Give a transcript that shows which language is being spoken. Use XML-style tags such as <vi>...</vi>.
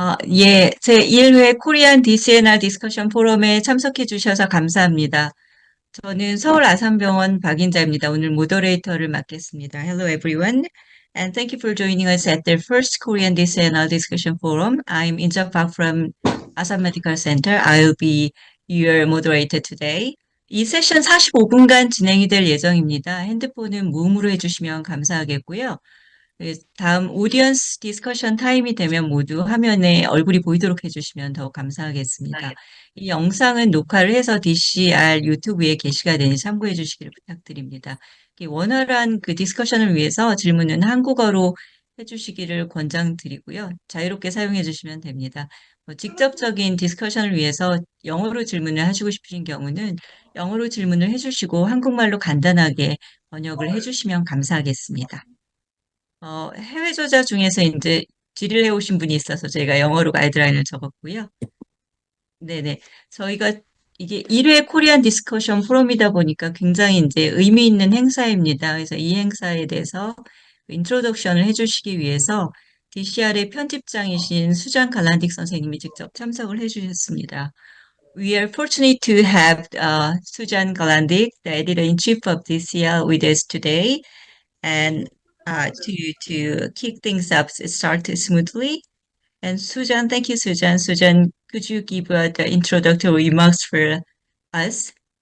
<ko>예, 제 1회 코리안 DC&R 디스커션 포럼에 참석해 주셔서 감사합니다. 저는 서울 아산병원 박인자입니다. 오늘 모더레이터를 맡겠습니다.</ko> <en>Hello everyone, and thank you for joining us at the first Korean DC&R discussion forum. I'm Inja Park from Asan Medical Center. I'll be your moderator today.</en> <ko>이 세션 45분간 진행이 될 예정입니다. 핸드폰은 무음으로 해주시면 감사하겠고요. 다음 오디언스 디스커션 타임이 되면 모두 화면에 얼굴이 보이도록 해주시면 더욱 감사하겠습니다. 이 영상은 녹화를 해서 DCR 유튜브에 게시가 되니 참고해 주시기를 부탁드립니다. 원활한 그 디스커션을 위해서 질문은 한국어로 해주시기를 권장드리고요. 자유롭게 사용해 주시면 됩니다. 직접적인 디스커션을 위해서 영어로 질문을 하시고 싶으신 경우는 영어로 질문을 해주시고 한국말로 간단하게 번역을 해주시면 감사하겠습니다. 해외 저자 중에서 이제 질의를 해오신 분이 있어서 저희가 영어로 가이드라인을 적었고요. 네네. 저희가 이게 1회 코리안 디스커션 포럼이다 보니까 굉장히 이제 의미 있는 행사입니다. 그래서 이 행사에 대해서 인트로덕션을 해주시기 위해서 DCR의 편집장이신 수잔 갈란딕 선생님이 직접 참석을 해주셨습니다.</ko> <en>We are fortunate to have Sujan Galandik, the editor-in-chief of DCR, with us today. And to kick things up, start smoothly. And Sujan, thank you, Sujan. Sujan, could you give the introductory remarks for us?</en>